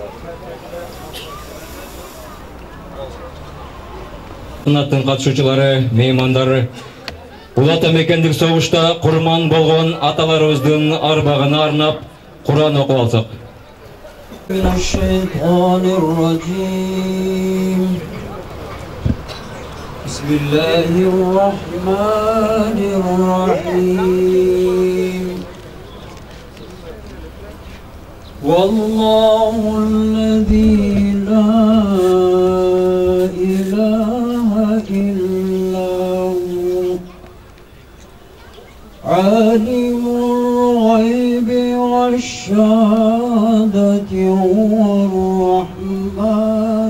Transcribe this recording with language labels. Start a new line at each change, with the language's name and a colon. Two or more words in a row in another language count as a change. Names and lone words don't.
Kyrgyz: Сынаттын катышуучулары, меймандары, Улата мекендик согушта курман болгон аталарыбыздын арбагына арнап Кур'ан окуп алсак.
Arabic: Bismillahirrahmanirrahim. والله الذي لا إله إلا هو عالم الغيب والشهادة هو الرحمن.